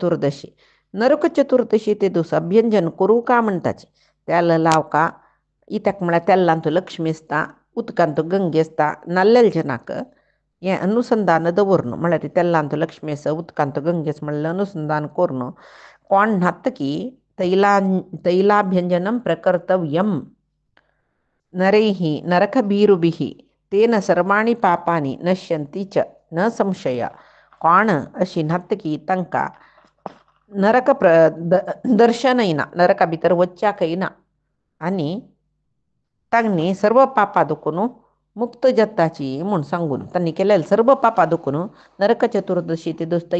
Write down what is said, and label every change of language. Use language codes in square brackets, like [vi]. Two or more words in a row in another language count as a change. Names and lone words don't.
[kok] चतुर्दशी ते दीस अभ्यंजन करूं का म्हणटाचे तेल लावका इत्याक म्हळ्यार तेल्लांत लक्ष्मी आसता उदकांत गंगे आसता नाल्लेल जनाक हें अनुसंधान दवरून म्हळ्यार तेल्लांत लक्ष्मी आसा उदकांत गंगेस म्हणलें अनुसंधान करून कोण न्हातकी [sa] तैलाभ्यंजनं प्रकर्तव्यं नरैः नरकभीरुभिः तेन सर्वाणि पापानि नश्यन्ति च न संशय [kok] कोण अशी न्हातकी तांकां नरक दर्शन येना नरका भितर वच्चाक येना आनी तांणी सर्व पापां दुखून मुक्त जाताची म्हूण सांगून तांणी केलेले सर्व पापां दुखून नरक चतुर्दशी ते दीस